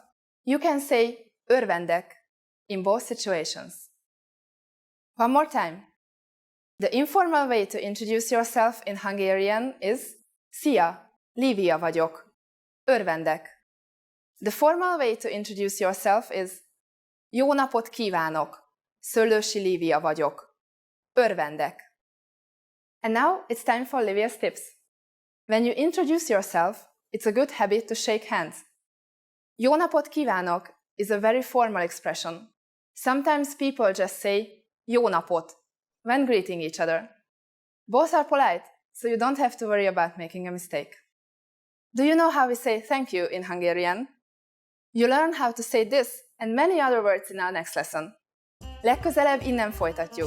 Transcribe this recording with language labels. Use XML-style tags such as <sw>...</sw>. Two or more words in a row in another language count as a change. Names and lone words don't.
<en>You can say örvendek in both situations. One more time. The informal way to introduce yourself in Hungarian is</en> <hu>Szia, Livia vagyok. Örvendek.</hu> <en>The formal way to introduce yourself is</en> <hu>Jó napot kívánok, Szöllősi Livia vagyok. Örvendek.</hu> <en>And now it's time for Livia's tips. When you introduce yourself, it's a good habit to shake hands.</en> <hu>Jó napot kívánok</hu> <en>is a very formal expression. Sometimes people just say</en> <hu>jó napot</hu> <en>when greeting each other. Both are polite, so you don't have to worry about making a mistake. Do you know how we say thank you in Hungarian? You learn how to say this and many other words in our next lesson.</en> <hu>Legközelebb innen folytatjuk.</hu>